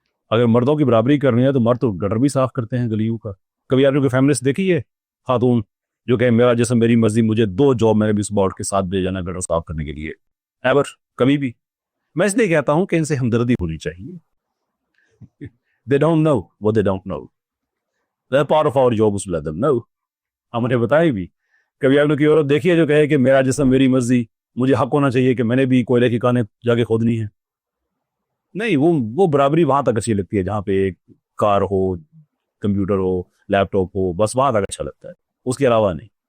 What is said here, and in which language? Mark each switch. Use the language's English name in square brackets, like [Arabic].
[Urdu] اگر مردوں کی برابری کرنی ہے تو مرد تو گٹر بھی صاف کرتے ہیں گلیوں کا. کبھی آپ نے کوئی فیمنسٹ دیکھی ہے خاتون جو کہ میرا جسم میری مرضی، مجھے 2 جاب میں نے بھی اس بورڈ کے ساتھ بھیجا گٹر صاف کرنے کے لیے؟ ایور، کبھی بھی. میں اس لیے کہتا ہوں کہ ان سے ہمدردی ہونی چاہیے. [English] They don't know what they don't know. They're part of our job is to let them know. [Urdu] ہم انہیں بتائیں بھی. کبھی آپ نے کوئی عورت دیکھی ہے جو کہے کہ میرا جسم میری مرضی، مجھے حق ہونا چاہیے کہ میں نے بھی کوئلے کی کانیں جا کے کھودنی ہے؟ نہیں. وہ برابری وہاں تک اچھی لگتی ہے جہاں پہ ایک کار ہو، کمپیوٹر ہو، لیپ ٹاپ ہو، بس وہاں تک اچھا لگتا ہے، اس کے علاوہ نہیں.